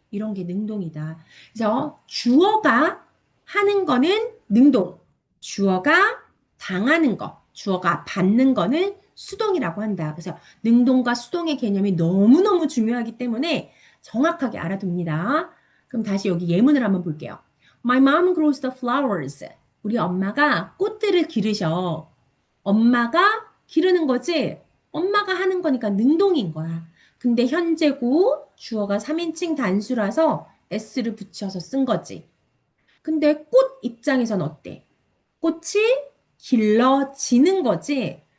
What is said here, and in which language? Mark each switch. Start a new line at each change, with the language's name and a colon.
Korean: 이런 게 능동이다. 그래서 주어가 하는 거는 능동, 주어가 당하는 거, 주어가 받는 거는 수동이라고 한다. 그래서 능동과 수동의 개념이 너무너무 중요하기 때문에 정확하게 알아둡니다. 그럼 다시 여기 예문을 한번 볼게요.
English: My mom grows the flowers.
Korean: 우리 엄마가 꽃들을 기르셔. 엄마가 기르는 거지? 엄마가 하는 거니까 능동인 거야. 근데 현재고 주어가 3인칭 단수라서 s를 붙여서 쓴 거지. 근데 꽃 입장에선 어때? 꽃이 길러지는 거지?